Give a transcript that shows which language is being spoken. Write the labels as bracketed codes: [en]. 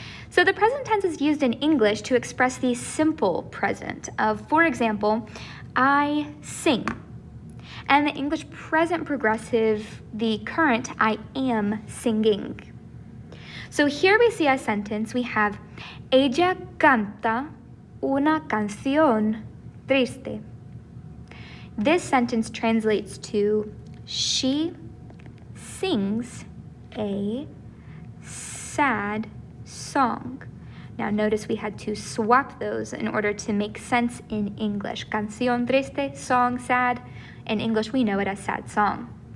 [en] So the present tense is used in English to express the simple present of, for example, I sing. And the English present progressive, the current, I am singing. So here we see a sentence. We have, [es] ella canta una canción triste. [en] This sentence translates to, she sings a sad song. Now notice we had to swap those in order to make sense in English. [es] Canción triste, [en] song, sad. In English, we know it as sad song.